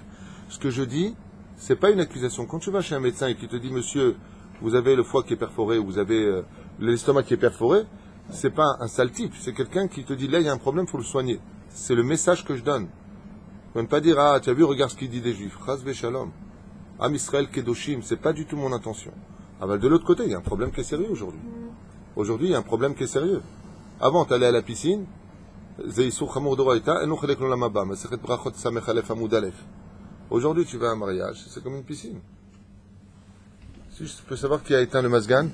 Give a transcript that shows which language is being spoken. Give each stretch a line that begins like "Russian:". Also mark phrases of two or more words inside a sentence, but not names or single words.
French: Ce que je dis, c'est pas une accusation. Quand tu vas chez un médecin et qu'il te dit, monsieur, vous avez le foie qui est perforé, ou vous avez l'estomac qui est perforé, c'est pas un sale type. C'est quelqu'un qui te dit, là, il y a un problème, il faut le soigner. C'est le message que je donne. Ne pas dire, ah, tu as vu, regarde ce qu'il dit des juifs.
Hebrew: חס שלום. עם ישראל קדושים,
French: c'est pas du tout mon intention. Ah ben, de l'autre côté, il y a un problème qui est sérieux aujourd'hui. Aujourd'hui, il y a un problème qui est sérieux. Avant, tu allais à la piscine, aujourd'hui, tu vas à un mariage, c'est comme une piscine. Si je peux savoir qui a éteint le masgan?